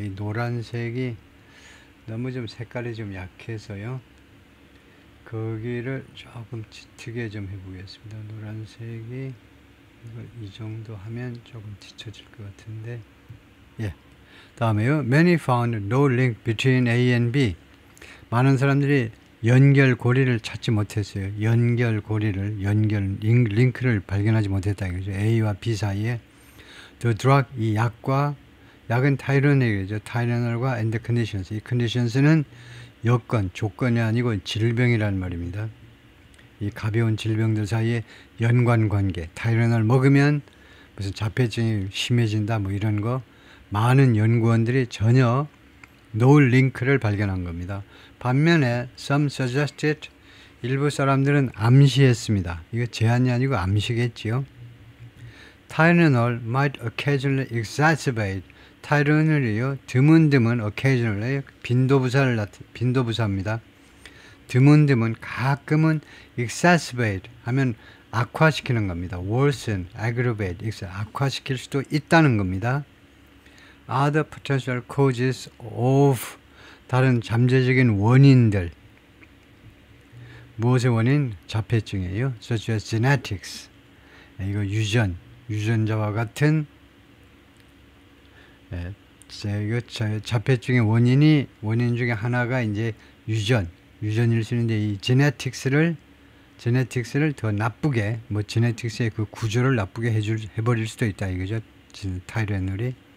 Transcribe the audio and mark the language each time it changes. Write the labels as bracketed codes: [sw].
[ko] 이 노란색이 너무 좀 색깔이 좀 약해서요. 거기를 조금 짙게 좀 해보겠습니다. 노란색이 이걸 이 정도 하면 조금 짙어질 것 같은데, 다음에요. [en] Many found no link between A and B. [ko] 많은 사람들이 연결고리를 찾지 못했어요. 링크를 발견하지 못했다 이거죠. A와 B 사이에 [en] the drug, [ko] 이 약은 타이레놀이죠. 타이레놀과 [en] and conditions. [ko] 이 conditions는 조건이 아니고 질병이라는 말입니다. 이 가벼운 질병들 사이에 연관관계. 타이레놀 먹으면 무슨 자폐증이 심해진다 뭐 이런 거 많은 연구원들이 전혀 no 링크를 발견한 겁니다. 반면에 [en] some suggested, [ko] 일부 사람들은 암시했습니다. 이거 제안이 아니고 암시겠지요. [en] Tylenol might occasionally exacerbate, [ko] 타이레놀이요 드문드문 [en] occasionally [ko] 빈도부사입니다. 드문드문 가끔은 exacerbate 하면 악화시키는 겁니다. [en] worsen, aggravate, [ko] 악화시킬 수도 있다는 겁니다. [en] Other potential causes of [ko] 다른 잠재적인 원인들, 무엇의 원인? 자폐증이에요. [en] such as genetics. [ko] 이거 유전자와 같은 이거 자폐증의 원인 중에 하나가 이제 유전일 수 있는데 이 제네틱스를 더 나쁘게 제네틱스의 그 구조를 나쁘게 해버릴 수도 있다 이거죠. 타이레놀이.